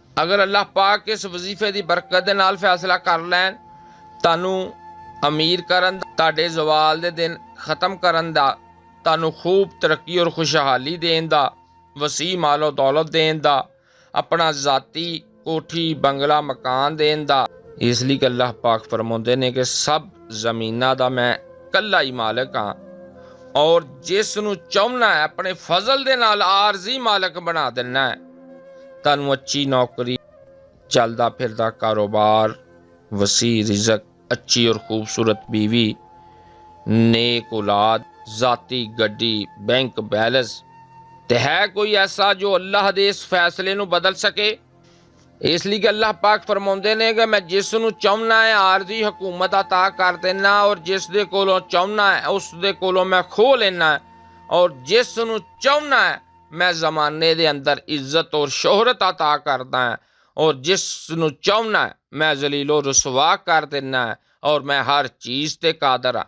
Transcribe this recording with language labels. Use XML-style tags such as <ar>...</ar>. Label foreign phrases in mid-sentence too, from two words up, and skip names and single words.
<pa>ਅਗਰ ਅੱਲਾਹ ਪਾਕ ਇਸ ਵਜ਼ੀਫੇ ਦੀ ਬਰਕਤ ਦੇ ਨਾਲ ਫੈਸਲਾ ਕਰ ਲੈਣ, ਤੁਹਾਨੂੰ ਅਮੀਰ ਕਰਨ ਦਾ, ਤੁਹਾਡੇ ਜ਼ਵਾਲ ਦੇ ਦਿਨ ਖਤਮ ਕਰਨ ਦਾ, ਤੁਹਾਨੂੰ ਖੂਬ ਤਰੱਕੀ ਔਰ ਖੁਸ਼ਹਾਲੀ ਦੇਣ ਦਾ, ਵਸੀ ਮਾਲੋ ਦੌਲਤ ਦੇਣ ਦਾ, ਆਪਣਾ ਜ਼ਾਤੀ ਕੋਠੀ ਬੰਗਲਾ ਮਕਾਨ ਦੇਣ ਦਾ, ਇਸ ਲਈ ਕਿ ਅੱਲਾਹ ਪਾਕ ਫਰਮਾਉਂਦੇ ਨੇ ਕਿ ਸਭ ਜ਼ਮੀਨਾਂ ਦਾ ਮੈਂ ਕੱਲਾ ਹੀ ਮਾਲਕ ਹਾਂ, ਔਰ ਜਿਸ ਨੂੰ ਚਾਹੁੰਨਾ ਹੈ ਆਪਣੇ ਫਜ਼ਲ ਦੇ ਨਾਲ ਆਰਜ਼ੀ ਮਾਲਕ ਬਣਾ ਦੇਣਾ ਹੈ। ਤੁਹਾਨੂੰ ਅੱਛੀ ਨੌਕਰੀ, ਚੱਲਦਾ ਫਿਰਦਾ ਕਾਰੋਬਾਰ, ਵਸੀ ਰਿਜ਼ਕ, ਅੱਛੀ ਔਰ ਖੂਬਸੂਰਤ ਬੀਵੀ, ਨੇਕ ਔਲਾਦ, ਜ਼ਾਤੀ ਗੱਡੀ, ਬੈਂਕ ਬੈਲੈਂਸ, ਤੇ ਹੈ ਕੋਈ ਐਸਾ ਜੋ ਅੱਲਾਹ ਦੇ ਇਸ ਫੈਸਲੇ ਨੂੰ ਬਦਲ ਸਕੇ? ਇਸ ਲਈ ਕਿ ਅੱਲਾਹ ਪਾਕ ਫਰਮਾਉਂਦੇ ਨੇ ਕਿ ਮੈਂ ਜਿਸ ਨੂੰ ਚਾਹੁੰਨਾ ਹੈ ਆਰਜ਼ੀ ਹਕੂਮਤ ਅਤਾ ਕਰ ਦੇਣਾ, ਔਰ ਜਿਸ ਦੇ ਕੋਲੋਂ ਚਾਹੁੰਨਾ ਹੈ ਉਸ ਦੇ ਕੋਲੋਂ ਮੈਂ ਖੋਹ ਲੈਣਾ, ਔਰ ਜਿਸ ਨੂੰ ਚਾਹੁੰਨਾ ਹੈ ਮੈਂ ਜ਼ਮਾਨੇ ਦੇ ਅੰਦਰ ਇੱਜ਼ਤ ਔਰ ਸ਼ੋਹਰਤ ਅਤਾ ਕਰਦਾ, ਔਰ ਜਿਸ ਨੂੰ ਚਾਹੁੰਨਾ ਹੈ ਮੈਂ ਜ਼ਲੀਲੋ ਰਸਵਾ ਕਰ ਦੇਣਾ, ਔਰ ਮੈਂ ਹਰ ਚੀਜ਼ ਤੇ ਕਾਦਰ ਹਾਂ।</pa>